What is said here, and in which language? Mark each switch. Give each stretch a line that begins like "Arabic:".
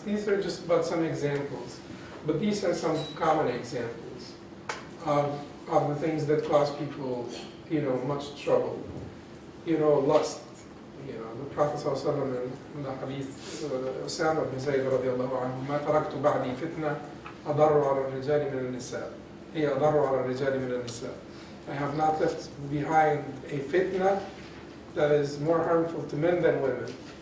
English: These are just but some examples, but these are some common examples of the things that cause people, much trouble. Lust. The Prophet ﷺ in the hadith, Usama ibn Zayd radiallahu anhu,
Arabic: ما تركت بعدي فتنة أضر على الرجال من النساء. هي أضر على الرجال من النساء.
English: I have not left behind a fitna that is more harmful to men than women.